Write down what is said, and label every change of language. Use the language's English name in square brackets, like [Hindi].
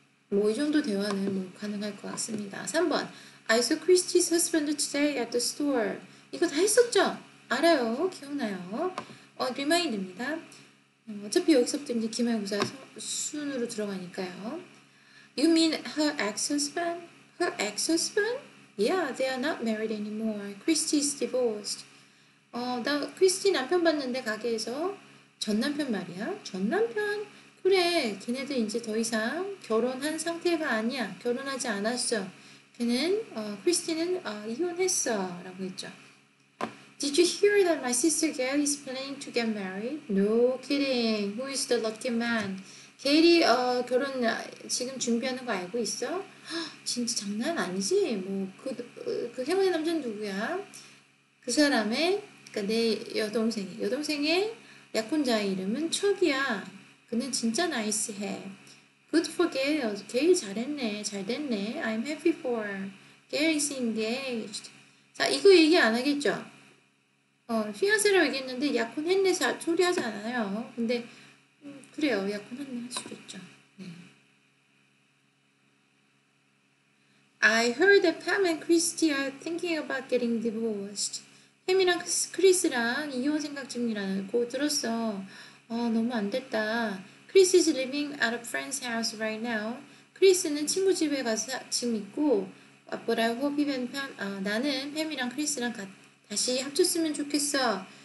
[Korean] 뭐 이 정도 대화는 뭐 가능할 것 같습니다. [English] 3번 I saw Christy's husband today at the store. [Korean] 이거 다 했었죠? 알아요. 기억나요? 리마인드입니다. 어차피 여기서부터 이제 기말고사 순으로 들어가니까요. [English] You mean her ex-husband? Her ex-husband? Yeah, they are not married anymore. Christy is divorced. [Korean] 나 크리스티 남편 봤는데 가게에서 전 남편 말이야. 전 남편? 그래, 걔네들 이제 더 이상 결혼한 상태가 아니야. 결혼하지 않았어. 걔는 크리스티는 이혼했어 라고 했죠. [English] Did you hear that my sister Gail is planning to get married? No kidding. Who is the lucky man? [Korean] 게일이 결혼 지금 준비하는 거 알고 있어? 진짜 장난 아니지? 뭐 그 행운의 남자는 누구야? 그 사람의 그러니까 내 여동생의 약혼자의 이름은 척이야. 그는 진짜 나이스해. [English] Good for Gail. [Korean] 게일 잘했네. 잘 됐네. [English] I'm happy for her. Gail is engaged. [Korean] 자, 이거 얘기 안 하겠죠? 피앙세라고 얘기했는데 약혼했네 소리 하지 않아요. 근데 그래요. 약혼했네 할 수도 있죠. 네. [English] I heard that Pam and Christy are thinking about getting divorced. [Korean] 햄이랑 크리스랑 이혼 생각 중이라고 들었어. 너무 안 됐다. [English] Chris is living at a friend's house right now. [Korean] 크리스는 친구 집에 가서 지금 있고 [English] But I hope he and Pam, [Korean] 나는 팸이랑 크리스랑 다시 합쳤으면 좋겠어.